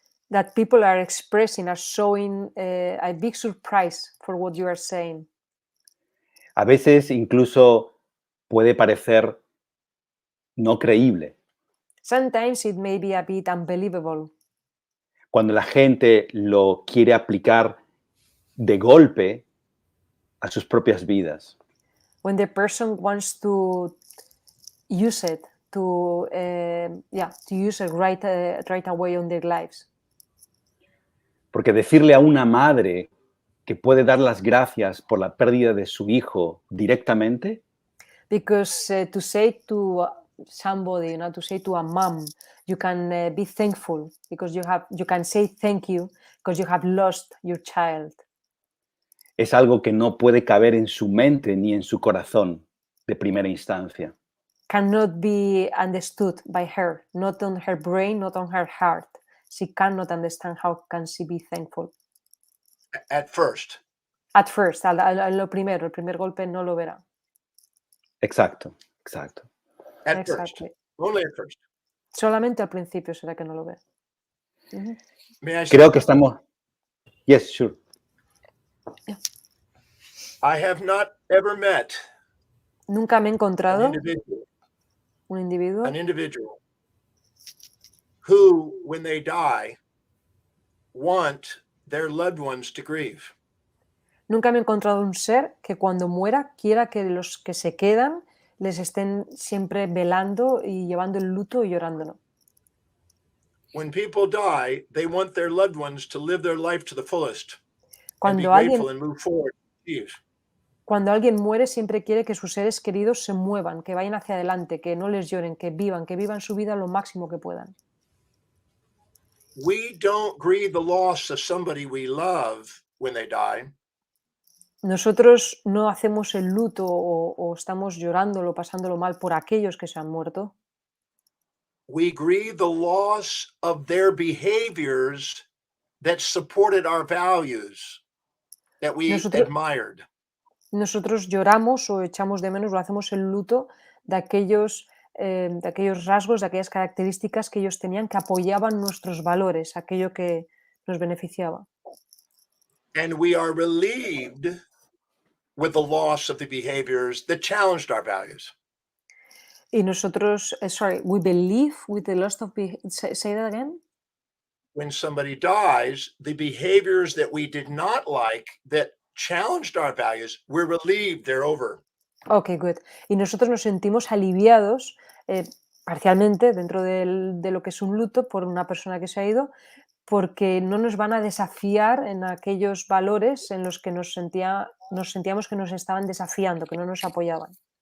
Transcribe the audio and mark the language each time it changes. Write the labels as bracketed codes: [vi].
[en] that people are expressing, are showing a big surprise for what you are saying. [es] A veces incluso puede parecer no creíble. [en] Sometimes it may be a bit unbelievable [es] Cuando la gente lo quiere aplicar de golpe a sus propias vidas. [en] when the person wants to use it to use it right away on their lives. [es] Porque decirle a una madre que puede dar las gracias por la pérdida de su hijo directamente, [en] Because to say to somebody, to say to a mom, you can be thankful because you can say thank you because you have lost your child. [es] es algo que no puede caber en su mente ni en su corazón de primera instancia. [en] Cannot be understood by her, not on her brain, not on her heart. She cannot understand how can she be thankful. At first. At first, [es] el primer golpe no lo verá. Exacto. [en] At Exactly. first. Only at first. [es] Solamente al principio será que no lo ve. Uh-huh. [en] May I say [es] Creo que estamos... [en] Yes, sure. Yeah. I have not ever met [es] Nunca me he encontrado [en] an [es] un [en] individual who, when they die, want their loved ones to grieve. [es] Nunca me he encontrado un ser que cuando muera quiera que los que se quedan les estén siempre velando y llevando el luto y llorándolo. [en] When people die, they want their loved ones to live their life to the fullest and be [es] Cuando [en] grateful and move forward. [es] Cuando alguien muere siempre quiere que sus seres queridos se muevan, que vayan hacia adelante, que no les lloren, que vivan su vida lo máximo que puedan. [en] We don't grieve the loss of somebody we love when they die. [es] Nosotros no hacemos el luto o estamos llorándolo, pasándolo mal por aquellos que se han muerto. [en] We grieve the loss of their behaviors that supported our values, that we admired. [es] Nosotros lloramos o echamos de menos o hacemos el luto de aquellos rasgos, de aquellas características que ellos tenían que apoyaban nuestros valores, aquello que nos beneficiaba. [en] And we are relieved with the loss of the behaviors that challenged our values. [es] Y nosotros, [en] we believe with the loss of say that again? When somebody dies, the behaviors that we did not like, that challenged our values, we're relieved they're over. Okay, good. [es] Y nosotros nos sentimos aliviados parcialmente dentro de lo que es un luto por una persona que se ha ido, porque no nos van a desafiar en aquellos valores en los que nos sentíamos que nos estaban desafiando, que no nos apoyaban.